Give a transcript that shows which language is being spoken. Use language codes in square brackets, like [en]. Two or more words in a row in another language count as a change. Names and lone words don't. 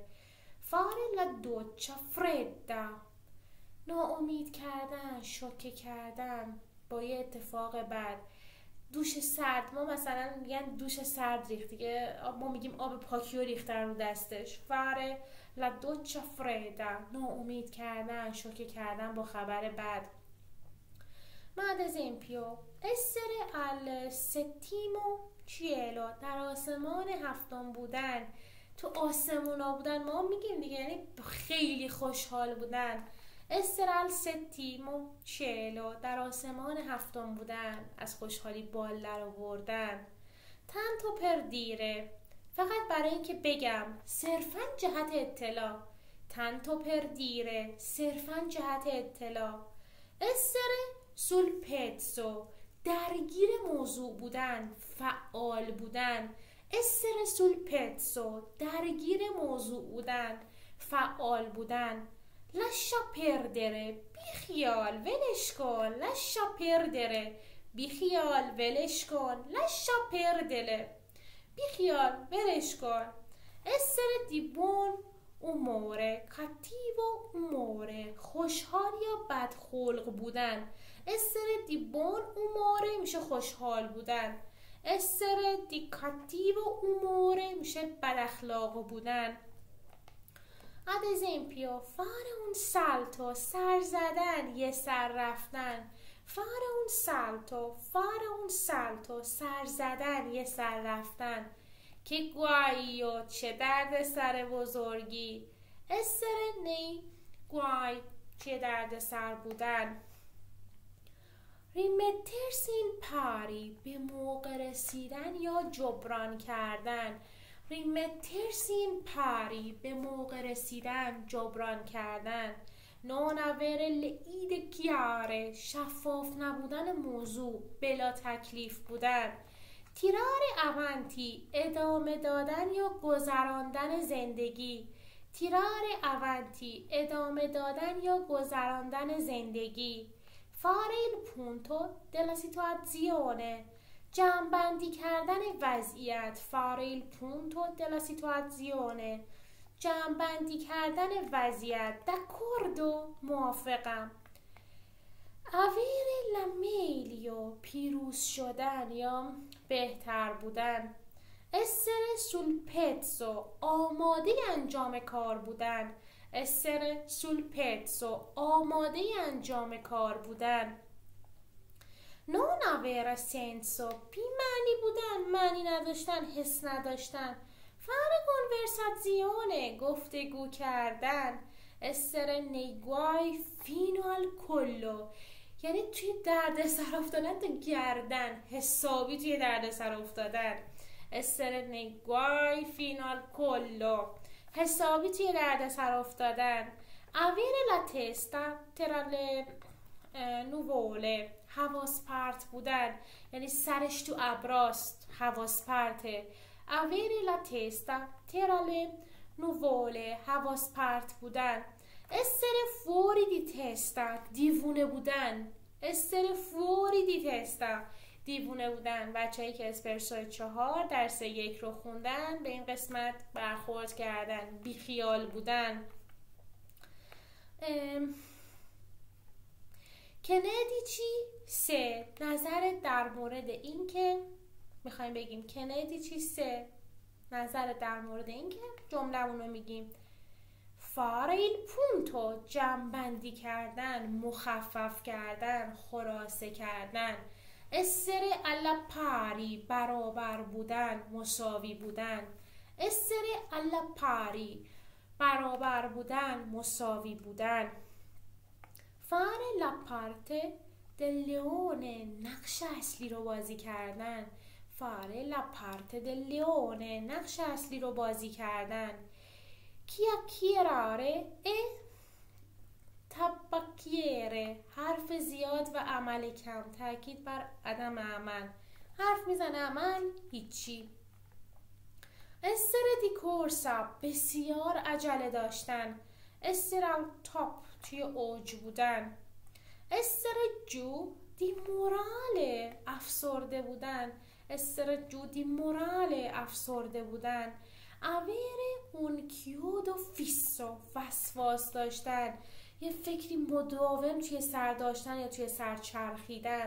[it] fare la doccia fredda [fa] ناامید کردن، شوکه کردن با یه اتفاق بد. دوش سرد، ما مثلا میگن دوش سرد ریخت دیگه، ما میگیم آب پاکیو ریختن رو دستش. [it] fare la doccia fredda [fa] ناامید کردن، شوکه کردن با خبر بد. [it] ad esempio essere al settimo cielo [fa] در آسمان هفتم بودن. تو آسمونا بودن ما میگیم دیگه، یعنی خیلی خوشحال بودن. [it] essere al settimo cielo [fa] در آسمان هفتم بودن، از خوشحالی بال در آوردن. [it] tanto per dire [fa] فقط برای اینکه بگم، صرفاً جهت اطلاع. [it] tanto per dire [fa] صرفاً جهت اطلاع. [it] essere sul pezzo [fa] درگیر موضوع بودن، فعال بودن. [it] essere sul pezzo [fa] درگیر موضوع بودن، فعال بودن. [it] lascia perdere [fa] بیخیال ولش کن. [it] lascia perdere [fa] بیخیال ولش کن. [it] lascia perdere [fa] بیخیال ولش کن. [it] essere di buon umore cattivo umore [fa] خوشحال یا بدخلق بودن. [it] essere di buon umore [fa] میشه خوشحال بودن. [it] essere di cattivo umore [fa] میشه بد اخلاق بودن. [it] ad esempio fare un salto [fa] سر زدن، یه سر رفتن. [it] fare un salto [fa] سر زدن، یه سر رفتن. که guaio چه درد سر بزرگی. [it] essere nei guai [fa] چه درد سر بودن. [it] rimettersi in pari [fa] به موقع رسیدن یا جبران کردن. [it] rimettersi in pari [fa] به موقع رسیدن، جبران کردن. [it] non avere le idee chiare [fa] شفاف نبودن موضوع، بلا تکلیف بودن. [it] tirare avanti [fa] ادامه دادن یا گذراندن زندگی. [it] tirare avanti [fa] ادامه دادن یا گذراندن زندگی. [it] fare il punto della situazione [fa] جمع‌بندی کردن وضعیت. [it] fare il punto della situazione [fa] جمع‌بندی کردن وضعیت. داکوردو، موافقم. [it] avere la meglio، [fa] پیروز شدن یا بهتر بودن. [it] essere sul pezzo، [fa] آماده انجام کار بودن. [it] essere sul pezzo، [fa] آماده انجام کار بودن. [it] non avere senso، [fa] بی معنی بودن، معنی نداشتن، حس نداشتن. [it] fare conversazione، [fa] گفتگو کردن. [it] essere nei guai fino al collo، [fa] یعنی توی درد سر افتادن تا گردن، حسابی توی درد سر افتادن. [it] essere nei guai fino al collo، [fa] حسابی توی درد سر افتادن. [it] avere la testa tra le nuvole، [fa] حواس پرت بودن، یعنی سرش تو ابراست، حواس پرته. [it] avere la testa tra le nuvole، [fa] حواس پرت بودن. [it] essere fuori di testa، [fa] دیوونه بودن. [it] essere fuori di testa، [fa] دیوونه بودن. بچه‌ای که اسپرسو 4 درس 1 رو خوندن به این قسمت برخورد کردن. بیخیال بودن. کندی چی؟ سه، نظرت در مورد این که میخوایم بگیم کندی چی؟ سه، نظرت در مورد این که جمله‌مون رو میگیم. [it] fare il punto، [fa] جمع‌بندی کردن، مخفف کردن، خلاصه کردن. [it] essere alla pari، [fa] برابر بودن، مساوی بودن. [it] essere alla pari، [fa] برابر بودن، مساوی بودن. [it] fare la parte del leone، [fa] نقش اصلی رو بازی کردن. [it] fare la parte del leone، [fa] نقش اصلی رو بازی کردن. [it] chiacchierare e tabacchiere، [fa] حرف زیاد و عمل کم، تاکید بر عدم عمل. حرف میزنه، عمل هیچی. [it] essere di corsa، [fa] بسیار عجله داشتن. [it] essere al top، [fa] توی اوج بودن. [it] essere giù di morale، [fa] افسرده بودن. [it] essere giù di morale، [fa] افسرده بودن. [it] avere un chiodo fisso، [fa] وسواس داشتن، یه فکری مداوم توی سر داشتن یا توی سر چرخیدن.